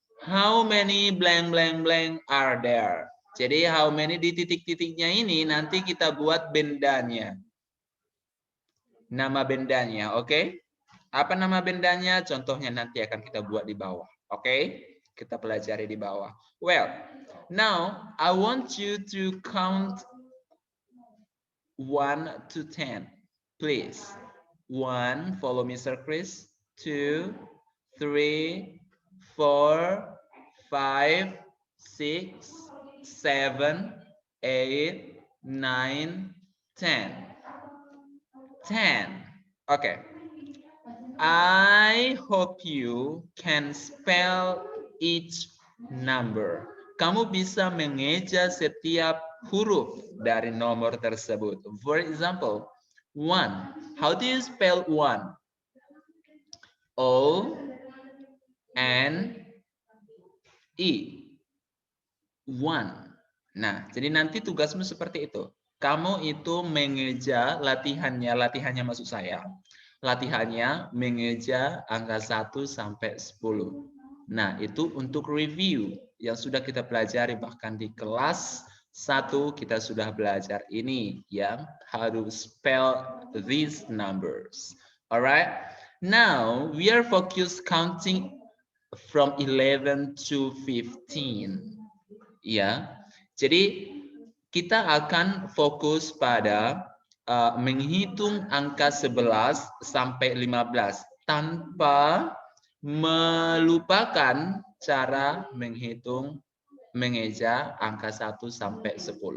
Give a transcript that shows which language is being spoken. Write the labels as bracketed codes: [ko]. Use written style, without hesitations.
[en] How many blank blank blank are there? [id] Jadi how many di titik-titiknya ini nanti kita buat bendanya. Nama bendanya, oke? Apa nama bendanya? Contohnya nanti akan kita buat di bawah, oke? Kita pelajari di bawah. [en] Well, now I want you to count 1 to 10, please. 1, follow Mr. Chris. 2, 3, 4, 5, 6, 7, 8, 9, 10. 10. Okay. I hope you can spell each number. [id] Kamu bisa mengeja setiap huruf dari nomor tersebut. [en] For example, 1. How do you spell 1? O-N-E. 1. [id] Nah, jadi nanti tugasmu seperti itu. Kamu itu mengeja latihannya maksud saya. Latihannya mengeja angka 1 sampai 10. Nah, itu untuk review yang sudah kita pelajari, bahkan di kelas 1 kita sudah belajar ini, ya, [en] how to spell these numbers. Alright? Now, we are focused counting from 11 to 15. [id] Ya. Jadi kita akan fokus pada menghitung angka 11 sampai 15 tanpa melupakan cara menghitung mengeja angka 1 sampai 10.